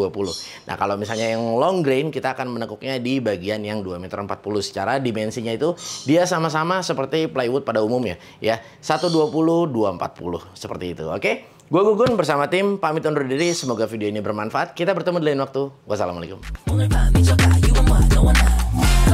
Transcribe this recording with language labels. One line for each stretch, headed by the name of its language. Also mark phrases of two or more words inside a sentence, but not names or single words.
Indonesian: Nah, kalau misalnya yang long grain kita akan menekuknya di bagian yang 2,40 meter. Secara dimensinya itu dia sama-sama seperti plywood pada umumnya ya. 120, 240 seperti itu. Oke? Gue Gugun bersama tim pamit undur diri. Semoga video ini bermanfaat. Kita bertemu di lain waktu. Wassalamualaikum. 오늘 밤이 저가 you and what no one